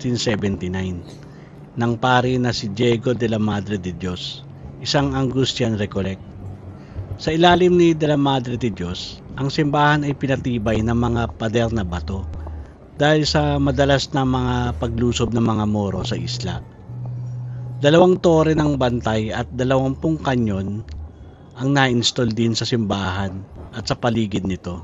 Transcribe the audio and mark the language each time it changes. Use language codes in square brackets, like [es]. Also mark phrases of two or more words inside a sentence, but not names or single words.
[tl] 1679 ng pari na si Diego de la Madre de Dios, isang Angustian Recollect. Sa ilalim ni de la Madre de Dios, ang simbahan ay pinatibay ng mga pader na bato dahil sa madalas na mga paglusob ng mga Moro sa isla. 2 tore ng bantay at 20 kanyon ang na-install din sa simbahan at sa paligid nito.